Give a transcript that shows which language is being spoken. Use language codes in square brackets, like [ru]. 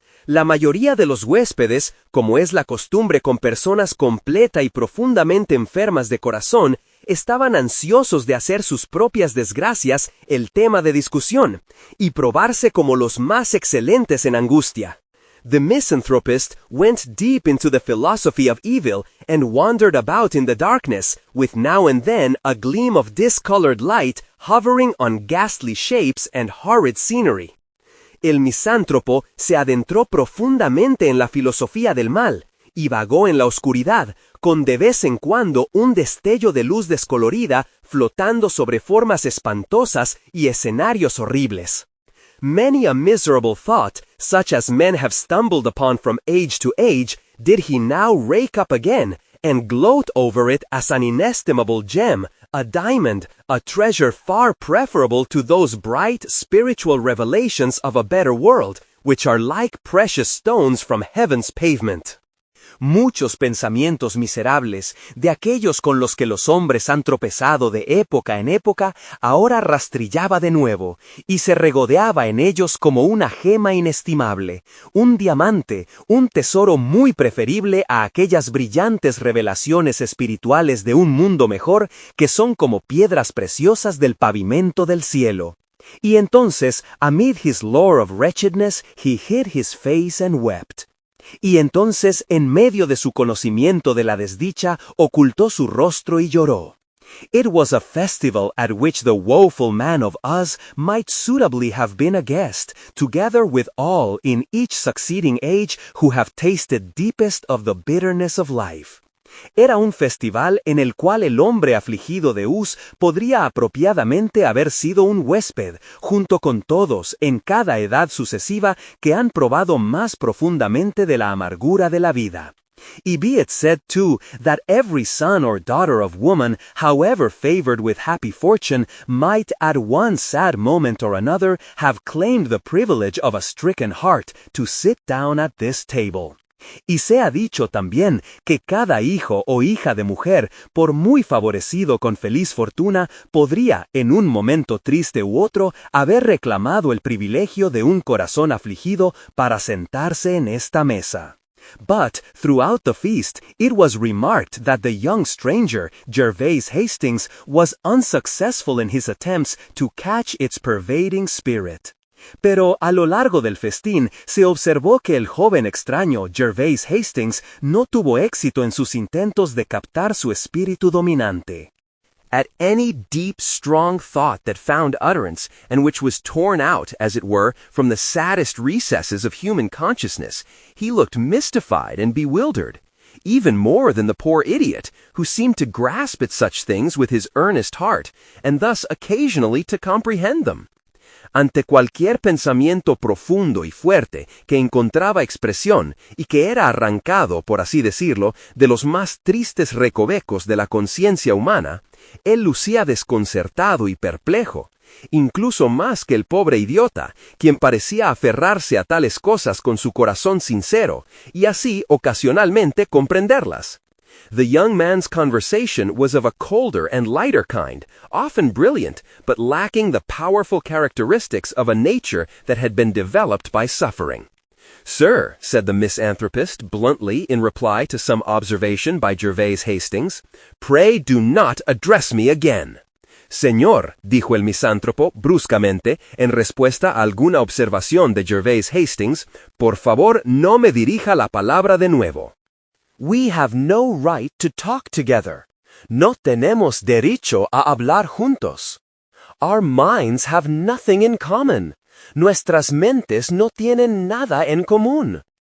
[es] La mayoría de los huéspedes, como es la costumbre con personas completa y profundamente enfermas de corazón, estaban ansiosos de hacer sus propias desgracias el tema de discusión, y probarse como los más excelentes en angustia. [en] The misanthropist went deep into the philosophy of evil and wandered about in the darkness, with now and then a gleam of discolored light hovering on ghastly shapes and horrid scenery. [es] El misántropo se adentró profundamente en la filosofía del mal, y vagó en la oscuridad, con de vez en cuando un destello de luz descolorida flotando sobre formas espantosas y escenarios horribles. [en] Many a miserable thought, such as men have stumbled upon from age to age, did he now rake up again, and gloat over it as an inestimable gem, a diamond, a treasure far preferable to those bright spiritual revelations of a better world, which are like precious stones from heaven's pavement. [es] Muchos pensamientos miserables, de aquellos con los que los hombres han tropezado de época en época, ahora rastrillaba de nuevo, y se regodeaba en ellos como una gema inestimable, un diamante, un tesoro muy preferible a aquellas brillantes revelaciones espirituales de un mundo mejor que son como piedras preciosas del pavimento del cielo. Y entonces, [en] amid his lore of wretchedness, he hid his face and wept. [es] Y entonces, en medio de su conocimiento de la desdicha, ocultó su rostro y lloró. [en] It was a festival at which the woeful man of Uz might suitably have been a guest, together with all in each succeeding age who have tasted deepest of the bitterness of life. [es] Era un festival en el cual el hombre afligido de Uz podría apropiadamente haber sido un huésped, junto con todos en cada edad sucesiva que han probado más profundamente de la amargura de la vida. [en] Y be it said, too, that every son or daughter of woman, however favored with happy fortune, might at one sad moment or another have claimed the privilege of a stricken heart to sit down at this table. [es] Y se ha dicho también que cada hijo o hija de mujer, por muy favorecido con feliz fortuna, podría, en un momento triste u otro, haber reclamado el privilegio de un corazón afligido para sentarse en esta mesa. [en] But, throughout the feast, it was remarked that the young stranger, Gervase Hastings, was unsuccessful in his attempts to catch its pervading spirit. [es] Pero a lo largo del festín se observó que el joven extraño Gervase Hastings no tuvo éxito en sus intentos de captar su espíritu dominante. [en] At any deep, strong thought that found utterance, and which was torn out, as it were, from the saddest recesses of human consciousness, he looked mystified and bewildered, even more than the poor idiot, who seemed to grasp at such things with his earnest heart, and thus occasionally to comprehend them. [es] Ante cualquier pensamiento profundo y fuerte que encontraba expresión y que era arrancado, por así decirlo, de los más tristes recovecos de la conciencia humana, él lucía desconcertado y perplejo, incluso más que el pobre idiota, quien parecía aferrarse a tales cosas con su corazón sincero, y así ocasionalmente comprenderlas. [en] The young man's conversation was of a colder and lighter kind, often brilliant, but lacking the powerful characteristics of a nature that had been developed by suffering. "Sir," said the misanthropist bluntly in reply to some observation by Gervais Hastings, "pray do not address me again." [es] "Señor," dijo el misántropo bruscamente en respuesta a alguna observación de Gervais Hastings, "por favor no me dirija la palabra de nuevo." [en] "We have no right to talk together. [es] No tenemos derecho a hablar juntos. [en] Our minds have nothing in common. [es] Nuestras mentes no tienen nada en común.